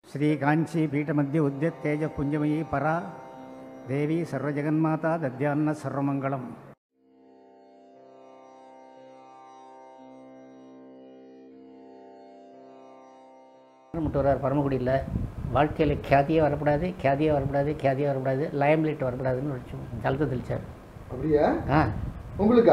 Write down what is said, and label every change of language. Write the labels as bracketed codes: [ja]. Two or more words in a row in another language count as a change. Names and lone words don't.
[sa] श्री कांची पीठमध्य उद्यत तेज पुंजमयी परा देवी सर्वजगन्माता दद्यान्न सर्वमंगलम. [ta] பரமக்குடியில் வாழ்க்கையில் கியாதியே வரக்கூடாது, கியாதியே வரக்கூடாது, கியாதியே வரக்கூடாது, லயம்லிட் வரக்கூடாதுன்னு வச்சு ஜலத்தை தெளிச்சார். அப்படியா? உங்களுக்கா?